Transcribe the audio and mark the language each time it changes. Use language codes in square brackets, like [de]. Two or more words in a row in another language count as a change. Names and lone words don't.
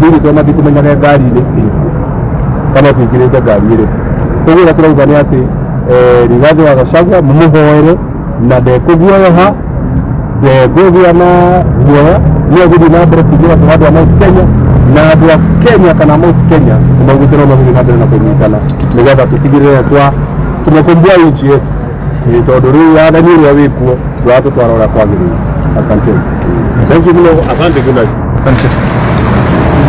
[ki] thĩinĩ tondũ matikũmenyaga ngari-inĩ kana tũingĩrĩte ngari ĩrĩ ũguo tũrauga nĩ atĩ Rigathi wa Gachagua mũmũhoere na ndekũguoyoha ndekũgĩa na guoya nĩ agũthiĩ na mbere kũingĩra andũ a Mount Kenya na andũ a Kenya kana Mount Kenya maugĩte no magũthiĩ na mbere na kũnyitana nĩgetha tũtigĩrĩre tumekomboa [sw] nchi yetu [ki] tondũ rĩu wathani ũrĩa wĩkuo ndũratũtwara ũrĩa kwagĩrĩire. [sw] Asante. [en] Thank you. Asante. Good night. [sw] Asante.